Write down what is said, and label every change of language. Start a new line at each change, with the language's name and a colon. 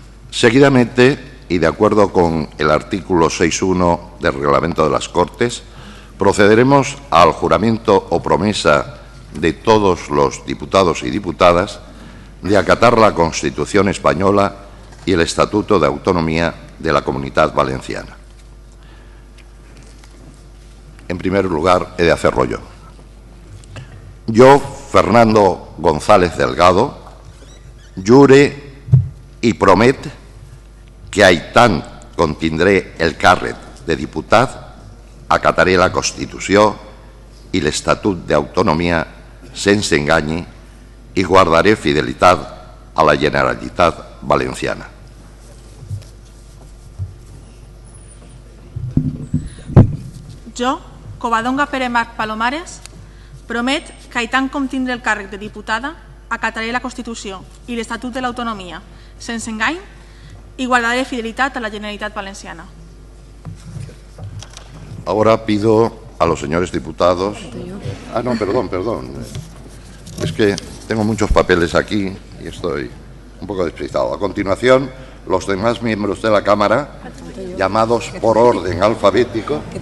Spanish: Seguidamente, y de acuerdo con el artículo 6.1 del Reglamento de las Cortes, procederemos al juramento o promesa de todos los diputados y diputadas de acatar la Constitución española y el Estatuto de Autonomía de la Comunidad Valenciana. En primer lugar, he de hacerlo yo.
Catalan: Yo, Fernando González Delgado, jure i promet que aitant contindré el càrrec de diputat, acataré la Constitució i l'Estatut d'Autonomia sense enganyi i guardaré fidelitat a la Generalitat Valenciana. Jo, Covadonga Pere Marc Palomares, promet que aitant com tindré el càrrec de diputada, acataré la Constitució i l'Estatut de l'Autonomia sense engany
Spanish: y guardaré fidelidad
Catalan: a la Generalitat Valenciana.
Spanish: Ahora pido a los señores diputados... Ah, no, perdón. Es que tengo muchos papeles aquí y estoy un poco despistado. A continuación, los demás miembros de la Cámara, llamados por orden alfabético...